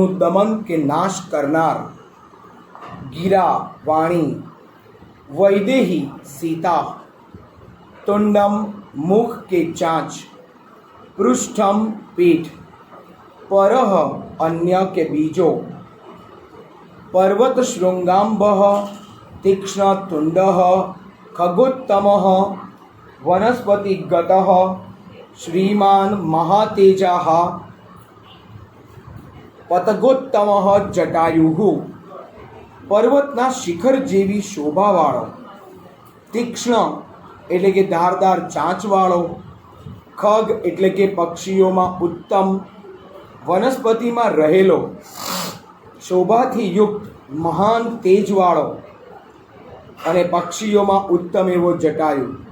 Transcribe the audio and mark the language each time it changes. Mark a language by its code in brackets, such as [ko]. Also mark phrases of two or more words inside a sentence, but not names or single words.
[gu] દમન કે નાશ કરનાર, [sa] गिरा वाणी वैदेही सीता, तुंडम [gu] મુખ કે ચાંચ, [sa] पृष्ठम पीठ, परह [gu] અન્ય કે બીજો, [sa] पर्वत शृंगांबः तीक्ष्ण तुंडः खगोत्तमः वनस्पतिगतः श्रीमान महातेजाः पतगोत्तमः जटायुः, [gu] પર્વતના શિખર જેવી શોભાવાળો, तीक्ष्ण એટલે કે ધારદાર ચાંચવાળો, ખગ એટલે કે પક્ષીઓમાં ઉત્તમ, વનસ્પતિમાં રહેલો, શોભાથી યુક્ત, મહાન તેજવાળો અને પક્ષીઓમાં ઉત્તમ એવો જટાયુ.